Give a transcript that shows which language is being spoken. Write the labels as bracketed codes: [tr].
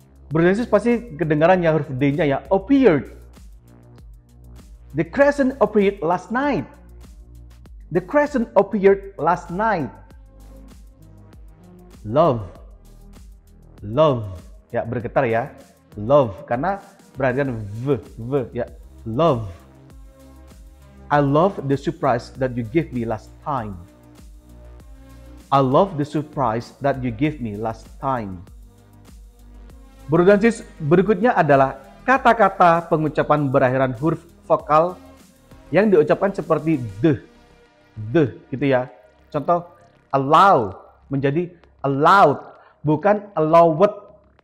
[id] Berarti pasti kedengaran ya huruf D-nya ya. [en] Appeared. The crescent appeared last night. The crescent appeared last night. Love. Love. [id] Ya, bergetar ya. [en] Love. [id] Karena berarti kan V ya. Love. [en] I love the surprise that you gave me last time. I love the surprise that you gave me last time. [id] Bro dan sis, berikutnya adalah kata-kata pengucapan berakhiran huruf vokal yang diucapkan seperti the gitu ya. Contoh allow menjadi allowed, bukan allowed.